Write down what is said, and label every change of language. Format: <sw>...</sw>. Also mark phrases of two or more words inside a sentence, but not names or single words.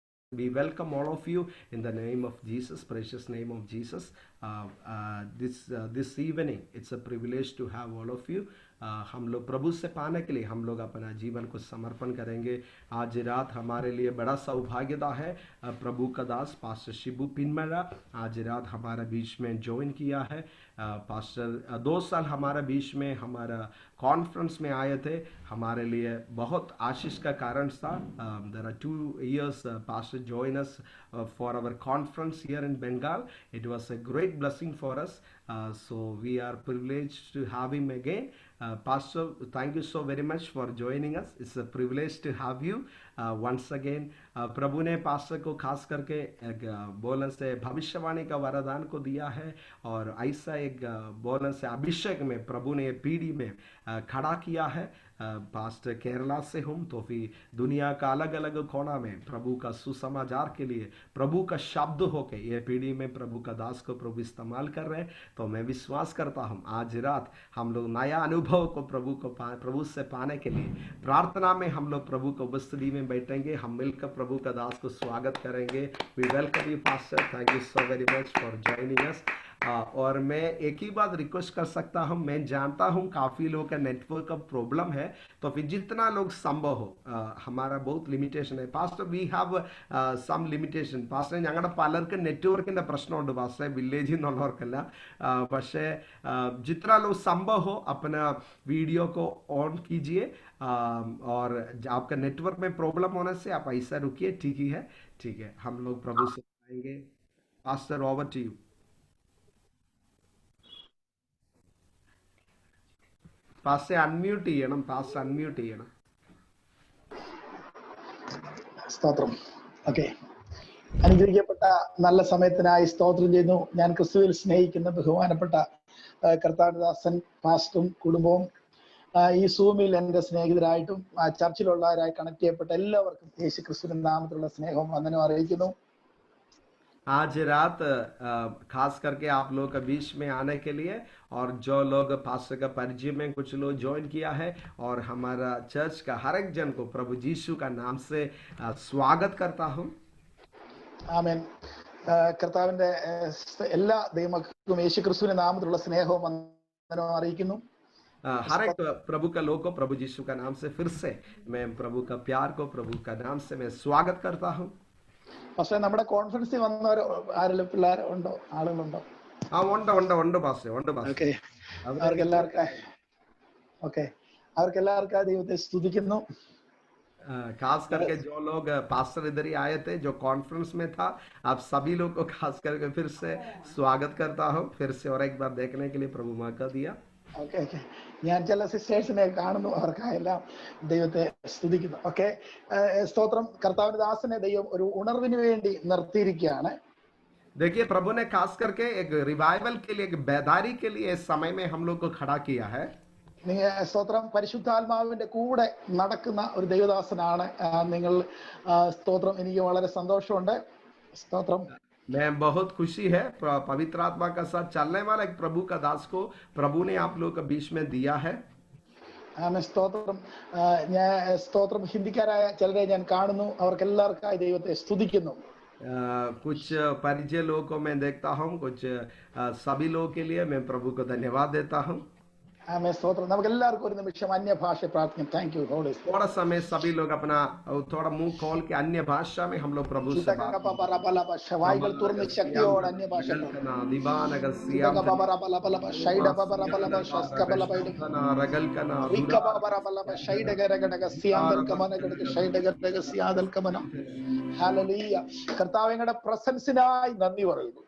<en>We welcome all of you in the name of Jesus, precious name of Jesus. This evening, it's a privilege to have all of you.</en> <hi>हम लोग प्रभु से पाने के लिए हम लोग अपना जीवन को समर्पण करेंगे। आज रात हमारे लिए बड़ा सौभाग्यता है। प्रभु का दास पास्टर शिबू पिनमरा आज रात हमारे बीच में ज्वाइन किया है। पास्टर 2 साल हमारे बीच में हमारा कॉन्फ्रेंस में आए थे, हमारे लिए बहुत आशीष का कारण था।</hi> <en>There are 2 years Pastor joined us for our conference here in Bengal. It was a great blessing for us. So we are privileged to have him again. Pastor, thank you so very much for joining us. It's a privilege to have you once again.</en> <hi>प्रभु ने पास्टर को खास करके एक बोलन से भविष्यवाणी का वरदान को दिया है और ऐसा एक बोलन से अभिषेक में प्रभु ने पीढ़ी में खड़ा किया है। पास्टर केरला से हूँ, तो फिर दुनिया का अलग अलग कोना में प्रभु का सुसमाचार के लिए प्रभु का शब्द होके ये पीढ़ी में प्रभु का दास को प्रभु इस्तेमाल कर रहे हैं। तो मैं विश्वास करता हूँ आज रात हम लोग नया अनुभव को प्रभु से पाने के लिए प्रार्थना में हम लोग प्रभु को उपस्थिति में बैठेंगे। हम मिलकर प्रभु का दास को स्वागत करेंगे।</hi> <en>We welcome you Pastor, Thank you so very much for joining us.</en> <hi>और मैं एक ही बात रिक्वेस्ट कर सकता हूं, मैं जानता हूं काफ़ी लोगों का नेटवर्क का प्रॉब्लम है, तो फिर जितना लोग संभव हो, हमारा बहुत लिमिटेशन है पास्टर,</hi> <en>We have some limitation Pastor.</en> <ml>ഞങ്ങളുടെ പലർക്ക് നെറ്റ്വർക്കിൻ്റെ പ്രശ്നമുണ്ട് പാസ്റ്റർ, വില്ലേജിൽ നിന്നുള്ളവർക്കല്ല.</ml> <hi>പക്ഷേ जितना लोग संभव हो अपना वीडियो को ऑन कीजिए, और आपका नेटवर्क में प्रॉब्लम होने से आप ऐसा रुकिए, ठीक ही है, ठीक है, हम लोग प्रभु से आएंगे।</hi> <en>Pastor over to you.</en> <ml>പാസ്റ്റർ അൺമ്യൂട്ട് ചെയ്യണം, പാസ്റ്റർ അൺമ്യൂട്ട് ചെയ്യണം. സ്തോത്രം. ഓക്കെ, അനുഗ്രഹിക്കപ്പെട്ട നല്ല സമയത്തിനായി സ്തോത്രം ചെയ്യുന്നു. ഞാൻ ക്രിസ്തുവിൽ സ്നേഹിക്കുന്ന ബഹുമാനപ്പെട്ട കർത്താവിദാസൻ പാസ്റ്ററും കുടുംബവും ഈ സൂമിൽ എൻ്റെ സ്നേഹിതരായിട്ടും ചർച്ചിലുള്ളവരായി കണക്ട് ചെയ്യപ്പെട്ട എല്ലാവർക്കും യേശു ക്രിസ്തുവിന്റെ നാമത്തിലുള്ള സ്നേഹവും വന്ദനവും അറിയിക്കുന്നു.</ml> <hi>आज रात खास करके आप लोग के बीच में आने के लिए, और जो लोग पास्टर का परिचय में कुछ लोग ज्वाइन किया है, और हमारा चर्च का हर एक जन को प्रभु यीशु का नाम से स्वागत करता हूँ.</hi> <ml>ആമേൻ. കർത്താവിന്റെ എല്ലാ ദൈവമക്കൾക്കും യേശു ക്രിസ്തുവിന്റെ നാമത്തിലുള്ള സ്നേഹവും വന്ദനവും അറിയിക്കുന്നു.</ml> <hi>हर एक प्रभु का लोग को प्रभु यीशु का नाम से फिर से मैं प्रभु का प्यार को प्रभु का नाम से मैं स्वागत करता हूँ.</hi> <ml>പക്ഷേ നമ്മുടെ കോൺഫറൻസിൽ വന്നവർ ആരെങ്കിലും പിള്ളേർ ഉണ്ടോ, ആളുകളുണ്ടോ? ഉണ്ട് പാസ്റ്റർ. ഓക്കെ, അവർക്കെല്ലാവർക്കും ദൈവത്തെ സ്തുതിക്കുന്നു.</ml> <hi>खास करके जो लोग पास्टर इधर ही आए थे, जो कॉन्फ्रेंस में था, आप सभी लोग को खास करके फिर से स्वागत करता हूँ, फिर से और एक बार देखने के लिए प्रभु मौका दिया.</hi> <ml>ഓക്കെ ഓക്കെ, ഞാൻ ചില സിസ്റ്റേഴ്സിനെ കാണുന്നു, അവർക്കായെല്ലാം ദൈവത്തെ സ്തുതിക്കുന്നു. ഓക്കെ, സ്തോത്രം. കർത്താവിന്റെ ദാസനെ ദൈവം ഒരു ഉണർവിന് വേണ്ടി നിർത്തിയിരിക്കുകയാണ്.</ml> <hi>देखिए, प्रभु ने खास करके एक रिवाइवल के लिए, एक बेदारी के लिए इस समय में हम लोग को खड़ा किया है.</hi> <ml>സ്തോത്രം. പരിശുദ്ധാത്മാവിന്റെ കൂടെ നടക്കുന്ന ഒരു ദൈവദാസനാണ് നിങ്ങൾ. സ്തോത്രം. എനിക്ക് വളരെ സന്തോഷമുണ്ട്. സ്തോത്രം.</ml> <hi>मैं बहुत खुशी है, पवित्र आत्मा का साथ चलने वाला एक प्रभु का दास को प्रभु ने आप लोग के बीच में दिया है.</hi> <ml>സ്തോത്രം. ഞാൻ സ്തോത്രം. ഹിന്ദിക്കാരായ ചിലരെ ഞാൻ കാണുന്നു, അവർക്കെല്ലാവർക്കായി ദൈവത്തെ സ്തുതിക്കുന്നു.</ml> <hi>कुछ परिचय लोगों को मैं देखता हूँ, कुछ सभी लोगों के लिए मैं प्रभु को धन्यवाद देता हूँ.</hi> <ml>സ്തോത്രം. നമുക്ക് എല്ലാവർക്കും ഒരു നിമിഷം അന്യഭാഷ പ്രാർത്ഥിക്കാം.</ml> <en>Thank you Holy Spirit.</en> <hi>थोड़ा समय सभी लोग अपना थोड़ा मुंह खोल के अन्य भाषा में हम लोग प्रभु से</hi> <ml>വായികൾ തുറന്ന് ശക്തിയോടെ അന്യഭാഷ കർത്താവിന്റെ പ്രസൻസിനായി നന്ദി പറയുന്നു.</ml>